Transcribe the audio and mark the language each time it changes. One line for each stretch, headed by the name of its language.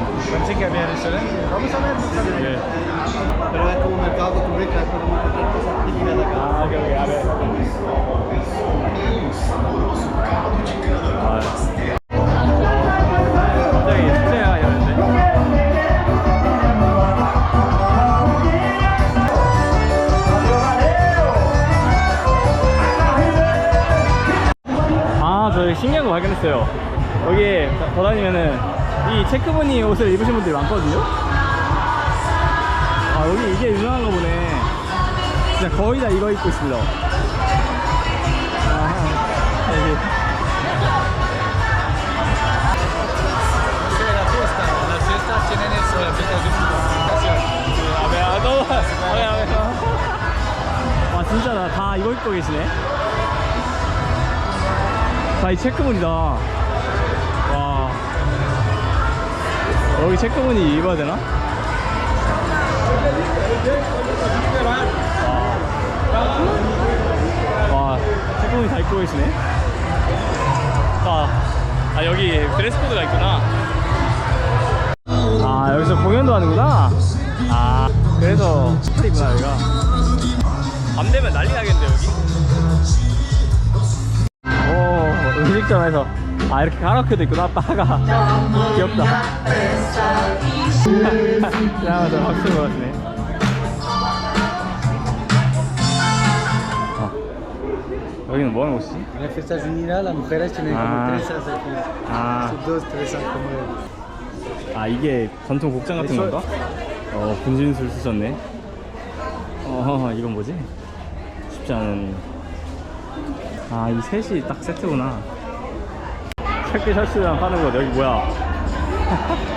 Spanish: Pensé que había restaurante. Vamos a ver.
Korean: 네.
Spanish: Pero es como un mercado costumbrista, es como cualquier cosa típica de acá.
Korean: 아, 오케이,
Spanish: a ver.
Korean: 아, 갑자기 축제야 이러는데. 아, 저 신기한 거 발견했어요. 여기 돌아다니면은 이 체크무늬 옷을 입으신 분들이 많거든요. 아, 여기 이게 유명한가 보네. 진짜 거의 다 이거 입고 있습니다. 여기.
Spanish: Las fiestas tienen eso, la
Korean: 와, 진짜 다 이거 입고 계시네. 다 이 체크무늬다. 와, 여기 체크무늬 입어야 되나? 와, 체크무늬 다 입고 계시네. 아, 여기 드레스 코드가 있구나. 아, 여기서 공연도 하는구나. 아, 그래서 스타일이구나 여기가. 밤 되면 난리 나겠는데 여기? 오, 음식점에서 이렇게 가라오케도 있구나. 바가 귀엽다. 그냥 박수 걸었네. 여기는 뭐 하는 곳이지?
Spanish: En las fiestas juninas las mujeres tienen como trenzas aquí. Sus dos trenzas como
Korean: 아, 이게 전통 복장 같은 건가? 분진술 쓰셨네. 이건 뭐지? 쉽지 않은. 아, 이 셋이 딱 세트구나. 체크 셔츠랑 파는 거. 여기 뭐야?